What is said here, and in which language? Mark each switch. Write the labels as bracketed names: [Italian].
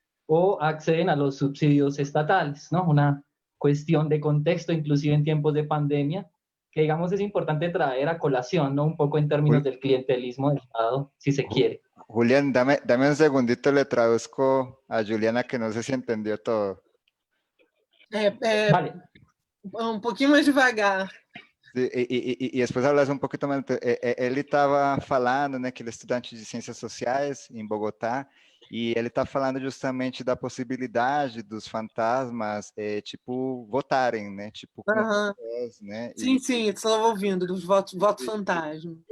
[Spanish] O acceden a los subsidios estatales, ¿no? Una cuestión de contexto, inclusive en tiempos de pandemia, que digamos es importante traer a colación, ¿no? Un poco en términos del clientelismo del Estado, si se quiere. Julián, dame un segundito, le traduzco a Juliana que no sé si entendió todo. Vale. [Portuguese] Um pouquinho mais devagar. [Spanish] Sí, y después hablas un poquito más. [Portuguese] Ele estava falando, né, que ele é estudante de Ciências Sociais em Bogotá, e ele está falando justamente da possibilidade dos fantasmas, tipo, votarem, né? Tipo, né? Sim, sim, estava ouvindo, dos voto fantasma.